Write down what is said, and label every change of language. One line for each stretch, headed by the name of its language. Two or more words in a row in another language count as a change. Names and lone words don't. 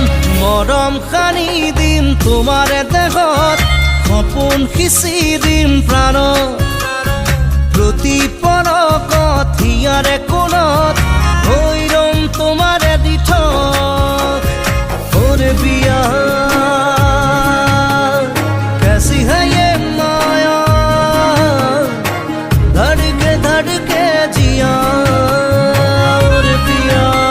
Assamese: মৰম সানি দিম তোমাৰে দেহত সপোন সিঁচি দিম প্ৰাণত প্ৰতি পলকত হিয়াৰে কোণত হৈৰম তোমাৰে দিঠক ওরে
Hindi: पिया कैसी है ये माया धड़के जिया ओरे पिया